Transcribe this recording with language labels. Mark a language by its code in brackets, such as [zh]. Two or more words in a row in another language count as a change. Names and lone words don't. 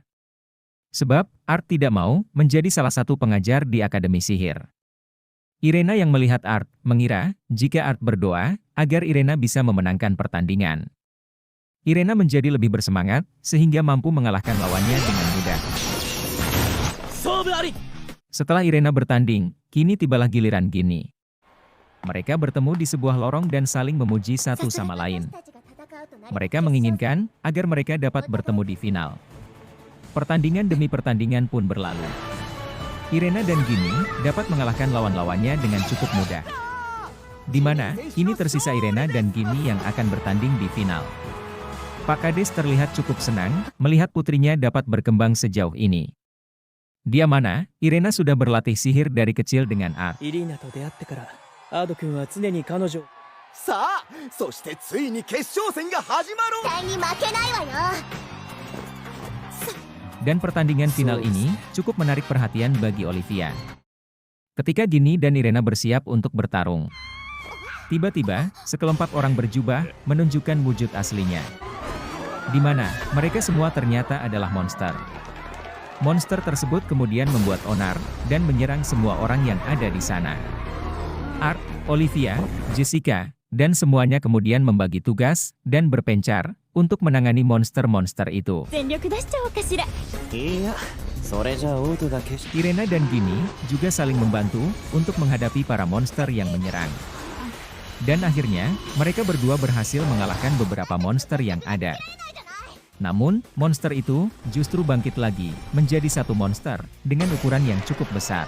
[id] Sebab, Art tidak mau menjadi salah satu pengajar di Akademi Sihir. Irena yang melihat Art, mengira jika Art berdoa, agar Irena bisa memenangkan pertandingan. Irena menjadi lebih bersemangat, sehingga mampu mengalahkan lawannya dengan mudah. [ja] 勝負あり [id] Setelah Irena bertanding, kini tibalah giliran Ginny. Mereka bertemu di sebuah lorong dan saling memuji satu sama lain. Mereka menginginkan agar mereka dapat bertemu di final. Pertandingan demi pertandingan pun berlalu. Irena dan Ginny dapat mengalahkan lawan-lawannya dengan cukup mudah. Di mana, kini tersisa Irena dan Ginny yang akan bertanding di final. Pak Kades terlihat cukup senang melihat putrinya dapat berkembang sejauh ini. Dia mana, Irena sudah berlatih sihir dari kecil dengan Art. [ja] イリーナと出会ってからアード君は常に彼女をさあそしてついに決勝戦が始まる絶対に負けないわよ [id] Dan pertandingan final ini cukup menarik perhatian bagi Olivia. Ketika Ginny dan Irena bersiap untuk bertarung, tiba-tiba sekelompok orang berjubah menunjukkan wujud aslinya. Di mana mereka semua ternyata adalah monster. Monster tersebut kemudian membuat onar dan menyerang semua orang yang ada di sana. Art, Olivia, Jessica, dan semuanya kemudian membagi tugas dan berpencar untuk menangani monster-monster itu. [ja] 全力出しちゃおうかしらいやそれじゃオートが決し [id] Irena dan Ginny juga saling membantu untuk menghadapi para monster yang menyerang. Dan akhirnya, mereka berdua berhasil mengalahkan beberapa monster yang ada. Namun, monster itu justru bangkit lagi menjadi satu monster dengan ukuran yang cukup besar.